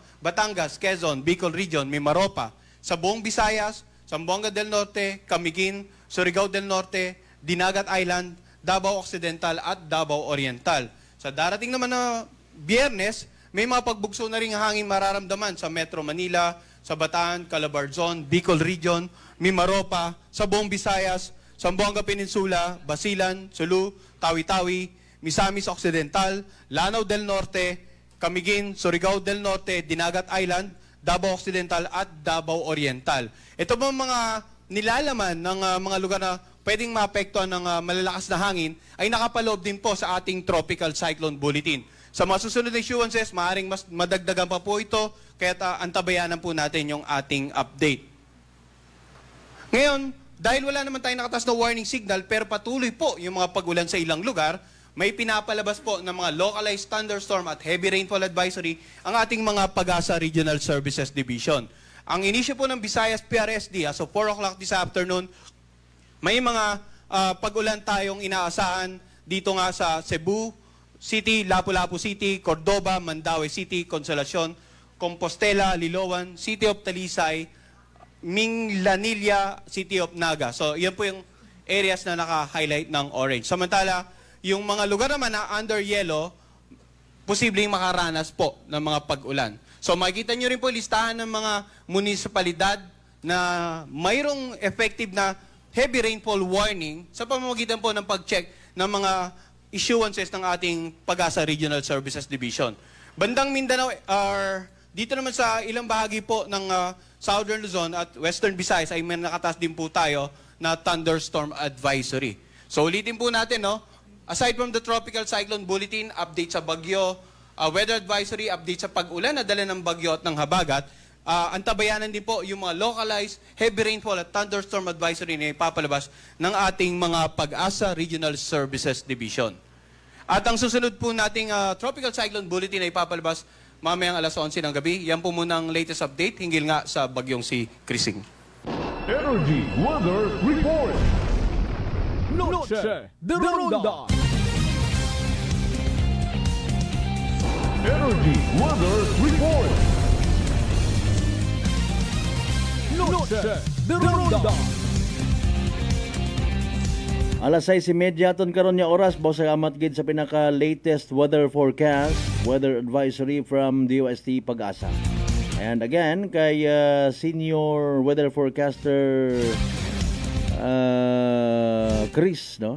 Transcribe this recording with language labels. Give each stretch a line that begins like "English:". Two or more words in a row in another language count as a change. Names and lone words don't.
Filipino: Batangas, Quezon, Bicol Region, Mimaropa, sa buong Visayas, Zamboanga del Norte, Camiguin, Surigao del Norte, Dinagat Island, Davao Occidental at Davao Oriental. Sa darating naman na Biyernes, may mga pagbugso na rin hangin mararamdaman sa Metro Manila, sa Bataan, Calabarzon, Bicol Region, Mimaropa, sa buong Visayas, Zamboanga Peninsula, Basilan, Sulu, Tawi-Tawi, Misamis Occidental, Lanao del Norte, Camiguin, Surigao del Norte, Dinagat Island, Davao Occidental at Davao Oriental. Ito po mga nilalaman ng mga lugar na pwedeng maapektuhan ng malalakas na hangin ay nakapaloob din po sa ating Tropical Cyclone Bulletin. Sa mga susunod na issuances, maaaring mas madagdagan pa po ito, kaya antabayanan po natin yung ating update. Ngayon, dahil wala naman tayong nakatas na
English: warning signal,
Filipino: pero patuloy po yung mga pag-ulan sa ilang lugar, may pinapalabas po ng mga
English: localized thunderstorm
Filipino: at
English: heavy rainfall advisory
Filipino: ang ating mga Pag-asa Regional Services Division. Ang inisyo po ng Visayas PRSD
English: as of 4 o'clock this afternoon,
Filipino: may mga pag-ulan tayong inaasahan dito nga sa Cebu City, Lapu-Lapu City, Cordoba, Mandaue City, Consolacion, Compostela, Liloan, City of Talisay, Minglanilla, City of Naga. So, yan po yung areas na naka-highlight ng orange. Samantala, yung mga lugar naman na under yellow, posibleng makaranas po ng mga pag-ulan. So, makikita nyo rin po listahan ng mga munisipalidad na mayroong effective na
English: heavy rainfall warning
Filipino: sa pamamagitan po ng pag-check ng mga issuances ng ating Pag-asa Regional Services Division. Bandang Mindanao, dito naman sa ilang bahagi po ng Southern Luzon at Western Visayas ay may nakataas din po tayo na
English: thunderstorm advisory.
Filipino: So ulitin po natin, no? Aside from the Tropical Cyclone Bulletin, update sa bagyo,
English: weather advisory,
Filipino: update sa pag-ulan na dala ng bagyo at ng habagat, antabayanan din po yung mga
English: localized heavy rainfall
Filipino: at
English: thunderstorm advisory
Filipino: na ipapalabas ng ating mga Pag-asa Regional Services Division. At ang susunod po nating Tropical Cyclone Bulletin na ipapalabas mamayang alas 11 ng gabi. Yan po muna ang latest update hinggil nga sa bagyong si Krising. Energy Weather Report. Noche de Ronda. Energy Weather Report. Noche de Ronda.
Hiligaynon: Alas 6:30 aton karon nya oras, boss amat gid sa pinaka-latest
English: weather forecast, weather advisory from DOST Pag-asa. And again, kay senior weather forecaster Chris, no?